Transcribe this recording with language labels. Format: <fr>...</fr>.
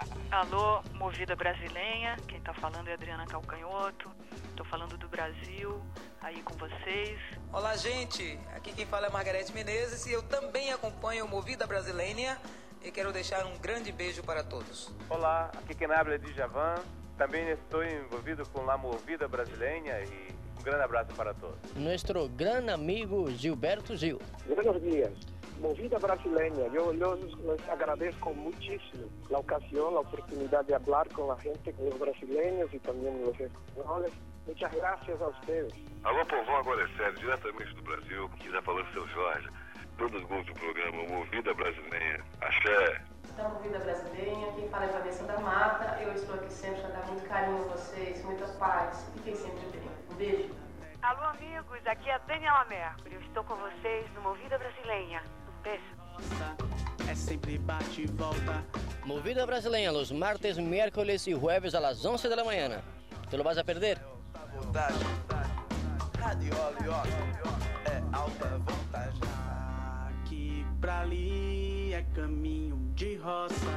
<pt>Alô, Movida Brasileira, quem tá falando é Adriana Calcanhoto, tô falando do Brasil, aí com vocês. Olá, gente, aqui quem fala é Margarete Menezes e eu também acompanho o Movida Brasileira e quero deixar um grande beijo para todos. Olá, aqui quem habla é Djavan, também estou envolvido com a Movida Brasileira e um grande abraço para todos.</pt> <es>Nuestro gran amigo Gilberto Gil. Buenos días, Movida Brasileña. Yo les agradezco muchísimo la ocasión, la oportunidad de hablar con la gente, con los brasileños y también los españoles. Muchas gracias a ustedes.</es> <pt>Alô, povo, agora é sério, diretamente do Brasil, que está falando seu Jorge. Todos gostam do programa Movida Brasileña. Axé! Então, Movida Brasileña, quem fala é Vanessa da Mata. Eu estou aqui sempre para dar muito carinho a vocês, muita paz. Fiquem sempre bem. Beijo. Alô, amigos, aqui é a Daniela Mercury. Eu estou com vocês no Movida Brasileña. Um beijo. É sempre bate e volta.</pt> <es>Movida Brasileña, los martes, miércoles e jueves a las 11</es> <pt>da manhã.</pt> <es>Tu não vas a perder?</es> <pt>Rádio Oliosa é alta vontade. Aqui pra ali é caminho de roça.</pt>